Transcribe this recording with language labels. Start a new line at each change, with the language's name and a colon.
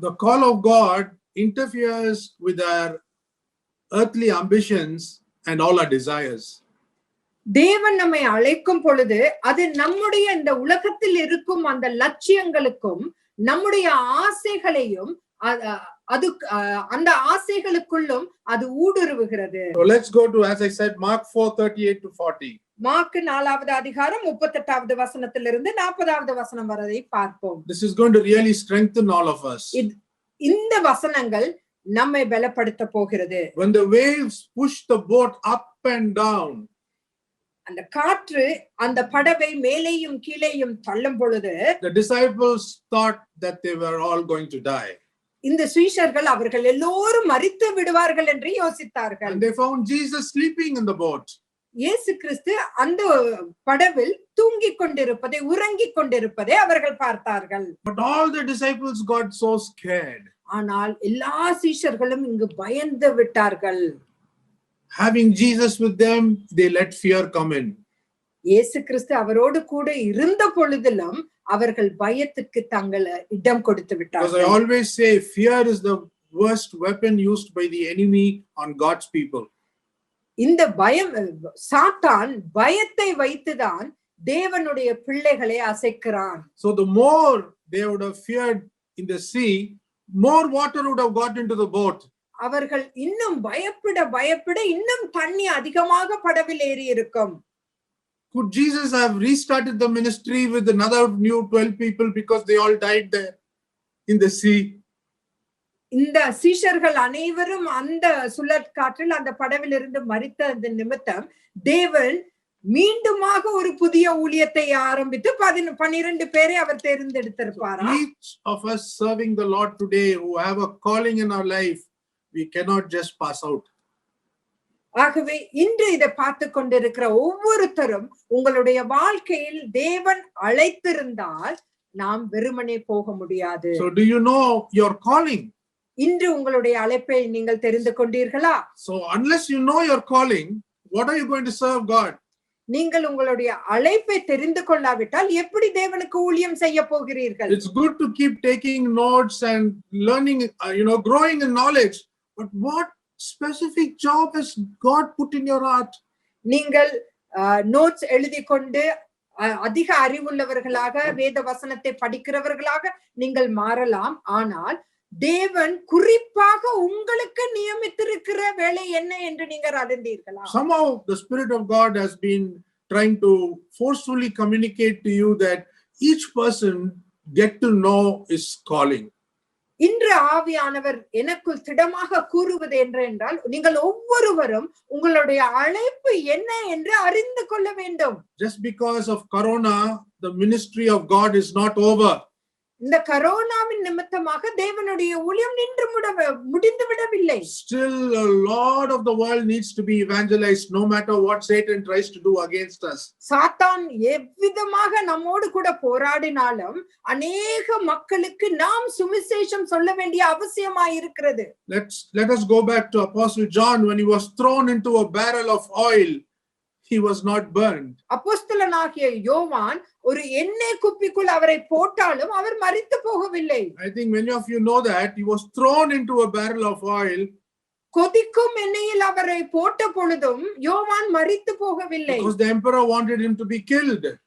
English: The call of God interferes with our earthly ambitions and all our desires.
Tamil: தேவன் நம்மை அழைக்கும் பொழுது அது நம்முடைய இந்த உலகத்தில் இருக்கும் அந்த லட்சியங்களுக்கும் நம்முடைய ஆசைகளையும் அது அந்த ஆசைகளுக்குள்ளும் அது ஊடுருவுகிறது.
English: So let's go to, as I said, Mark 4:38 to 40.
Tamil: Mark 4வது அதிகாரம் 38வது வசனத்திலிருந்து 40வது வசனம் வரை பார்ப்போம்.
English: This is going to really strengthen all of us.
Tamil: இந்த வசனங்கள் நம்மை பலப்படுத்த போகிறது.
English: When the waves push the boat up and down,
Tamil: அந்த காற்று அந்த படவை மேலேயும் கீழேயும் தள்ளும் பொழுது
English: the disciples thought that they were all going to die.
Tamil: இந்த சீஷர்கள் அவர்கள் எல்லோரும் மரித்து விடுவார்கள் என்று யோசித்தார்கள்.
English: And they found Jesus sleeping in the boat.
Tamil: இயேசு கிறிஸ்து அந்த படவில் தூங்கிக் கொண்டிருப்பதை, உறங்கிக் கொண்டிருப்பதை அவர்கள் பார்த்தார்கள்.
English: But all the disciples got so scared.
Tamil: ஆனால் எல்லா சீஷர்களும் இங்கு பயந்து விட்டார்கள்.
English: Having Jesus with them, they let fear come in.
Tamil: இயேசு கிறிஸ்து அவரோடு கூட இருந்த பொழுதிலும் அவர்கள் பயத்துக்கு தங்கள் இடம் கொடுத்து விட்டார்கள்.
English: Because I always say, fear is the worst weapon used by the enemy on God's people.
Tamil: இந்த பயம், சாத்தான் பயத்தை வைத்துதான் தேவனுடைய பிள்ளைகளை அசைக்கிறான்.
English: So the more they would have feared in the sea, more water would have got into the boat.
Tamil: அவர்கள் இன்னும் பயப்பட பயப்பட இன்னும் தண்ணி அதிகமாக படவில் ஏறி இருக்கும்.
English: Could Jesus have restarted the ministry with another new 12 people because they all died there in the sea?
Tamil: இந்த சீஷர்கள் அனைவரும் அந்த சுழற்காற்றில் அந்த படவில் இருந்து மரித்த அந்த நிமித்தம் தேவன் மீண்டுமாக ஒரு புதிய ஊழியத்தை ஆரம்பித்து 12 பேரை அவர் தேர்ந்தெடுத்திருப்பாரா?
English: Each of us serving the Lord today who have a calling in our life, we cannot just pass out.
Tamil: ஆகவே இன்று இதை பார்த்து கொண்டிருக்கிற ஒவ்வொருத்தரும் உங்களுடைய வாழ்க்கையில் தேவன் அழைத்திருந்தால் நாம் வெறுமனே போக முடியாது.
English: So do you know your calling?
Tamil: இன்று உங்களுடைய அழைப்பை நீங்கள் தெரிந்து கொண்டீர்களா?
English: So unless you know your calling, what are you going to serve God?
Tamil: நீங்கள் உங்களுடைய அழைப்பை தெரிந்து கொள்ளாவிட்டால் எப்படி தேவனுக்கு ஊழியம் செய்ய போகிறீர்கள்?
English: It's good to keep taking notes and learning, growing in knowledge, but what specific job has God put in your heart?
Tamil: நீங்கள் நோட்ஸ் எழுதி கொண்டு அதிக அறிவுள்ளவர்களாக வேத வசனத்தை படிக்கிறவர்களாக நீங்கள் மாறலாம். ஆனால் தேவன் குறிப்பாக உங்களுக்கு நியமித்திருக்கிற வேலை என்ன என்று நீங்கள் அறிந்தீர்களா?
English: Somehow the Spirit of God has been trying to forcefully communicate to you that each person get to know his calling.
Tamil: இன்று ஆவியானவர் எனக்குள் திடமாக கூறுவது என்றால் நீங்கள் ஒவ்வொருவரும் உங்களுடைய அழைப்பு என்ன என்று அறிந்து கொள்ள வேண்டும்.
English: Just because of Corona, the ministry of God is not over.
Tamil: இந்த கரோனாவின் நிமித்தமாக தேவனுடைய ஊழியம் முடிந்து விடவில்லை.
English: Still a lot of the world needs to be evangelized, no matter what Satan tries to do against us.
Tamil: சாத்தான் எவ்விதமாக நம்மோடு கூட போராடினாலும் அநேக மக்களுக்கு நாம் சுவிசேஷம் சொல்ல வேண்டிய அவசியமாய் இருக்கிறது.
English: Let us go back to Apostle John. When he was thrown into a barrel of oil, he was not burned.
Tamil: அப்போஸ்தலனாகிய யோவான் ஒரு எண்ணெய் குப்பிக்குள் அவரை போட்டாலும் அவர் மரித்து போகவில்லை.
English: I think many of you know that he was thrown into a barrel of oil.
Tamil: கொதிக்கும் எண்ணெயில் அவரை போட்ட பொழுதும் யோவான் மரித்து போகவில்லை.
English: Because the emperor wanted him to be killed.